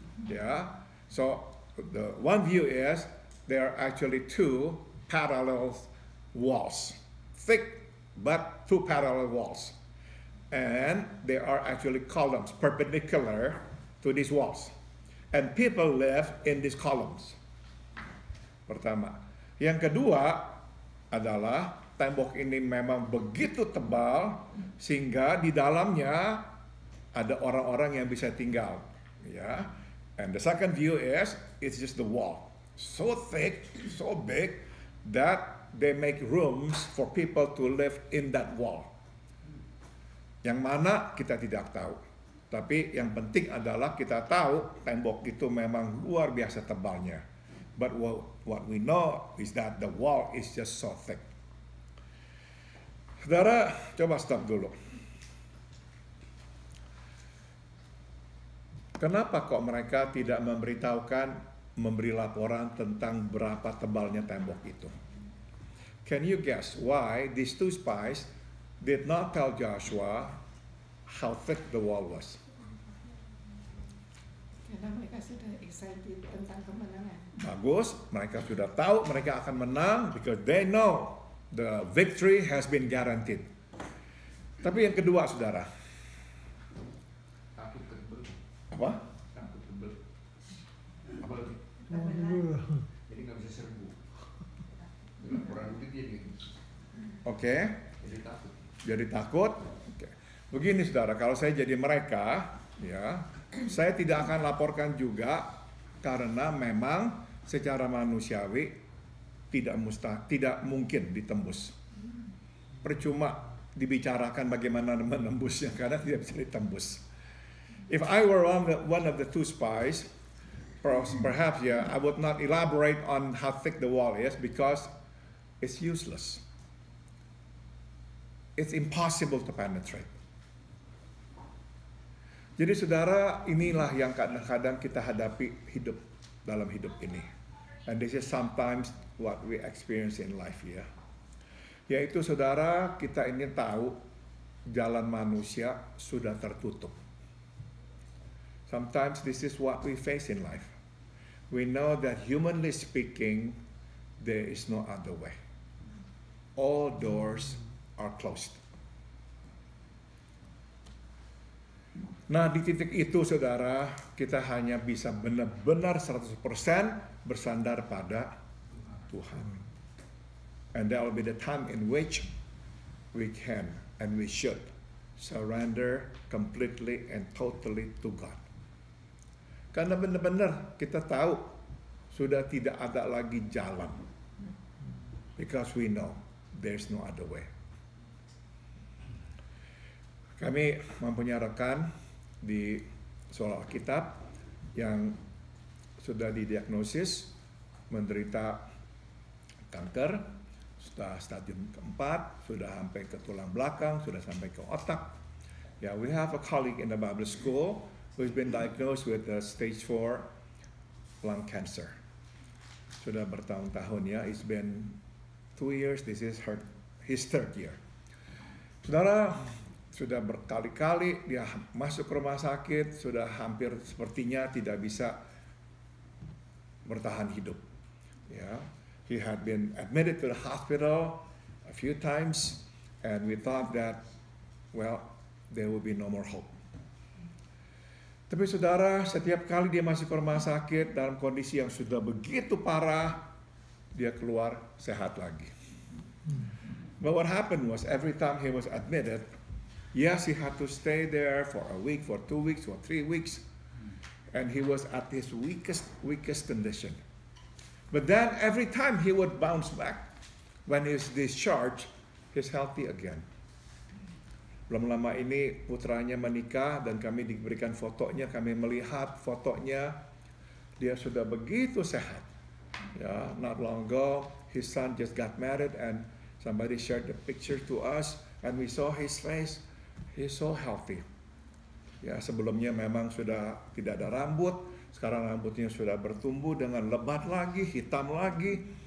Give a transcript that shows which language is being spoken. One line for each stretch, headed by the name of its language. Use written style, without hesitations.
Indonesian: Ya.
English: So the one view is there are actually two parallel walls. Thick but two parallel walls. And there are actually columns perpendicular to these walls. And people live in these columns.
Indonesian: Pertama. Yang kedua adalah tembok ini memang begitu tebal sehingga di dalamnya ada orang-orang yang bisa tinggal. Ya.
English: And the second view is it's just the wall. So thick, so big that they make rooms for people to live in that wall.
Indonesian: Yang mana kita tidak tahu. Tapi yang penting adalah kita tahu tembok itu memang luar biasa tebalnya.
English: But what we know is that the wall is just so thick.
Indonesian: Saudara, coba stop dulu. Kenapa kok mereka tidak memberi laporan tentang berapa tebalnya tembok itu?
English: Can you guess why these two spies did not tell Joshua how thick the wall was?
Indonesian: Karena mereka sudah excited tentang kemenangan. Bagus, mereka sudah tahu mereka akan menang
English: because they know the victory has been guaranteed.
Indonesian: Tapi yang kedua, saudara. Takut tebel. Apa? Takut tebel. Apa? Jadi nggak bisa serbu. Laporan itu dia gitu. Oke. Jadi takut. Jadi takut. Oke. Begini saudara, kalau saya jadi mereka, ya, saya tidak akan laporkan juga karena memang secara manusiawi tidak mungkin ditembus. Percuma dibicarakan bagaimana menembusnya karena tidak bisa ditembus.
English: If I were one of the two spies, perhaps I would not elaborate on how thick the wall is because it's useless. It's impossible to penetrate.
Indonesian: Jadi saudara, inilah yang kadang-kadang kita hadapi dalam hidup ini.
English: And this is sometimes what we experience in life, ya.
Indonesian: Yaitu saudara, kita ini tahu jalan manusia sudah tertutup.
English: Sometimes this is what we face in life. We know that humanly speaking, there is no other way. All doors are closed.
Indonesian: Nah, di titik itu saudara, kita hanya bisa benar-benar 100% bersandar pada Tuhan.
English: And that will be the time in which we can and we should surrender completely and totally to God.
Indonesian: Karena benar-benar kita tahu sudah tidak ada lagi jalan.
English: Because we know there's no other way.
Indonesian: Kami mempunyai rekan di sekolah Alkitab yang sudah didiagnosis menderita kanker, sudah stadium keempat, sudah sampai ke tulang belakang, sudah sampai ke otak.
English: Yeah, we have a colleague in the Bible school who's been diagnosed with stage 4 lung cancer.
Indonesian: Sudah bertahun-tahun, ya.
English: It's been 2 years. This is his third year.
Indonesian: Saudara, sudah berkali-kali dia masuk ke rumah sakit, sudah hampir sepertinya tidak bisa bertahan hidup.
English: Ya, he had been admitted to the hospital a few times, and we thought that, well, there will be no more hope.
Indonesian: Tapi saudara, setiap kali dia masuk ke rumah sakit dalam kondisi yang sudah begitu parah, dia keluar sehat lagi.
English: But what happened was every time he was admitted, yes, he had to stay there for a week, for 2 weeks, for 3 weeks. And he was at his weakest condition. But then every time he would bounce back, when he's discharged, he's healthy again.
Indonesian: Belum lama ini putranya menikah dan kami diberikan fotonya, kami melihat fotonya. dia sudah begitu sehat.
English: Ya, not long ago, his son just got married and somebody shared the picture to us and we saw his face. He's so healthy.
Indonesian: Ya, sebelumnya memang sudah tidak ada rambut, sekarang rambutnya sudah bertumbuh dengan lebat lagi, hitam lagi.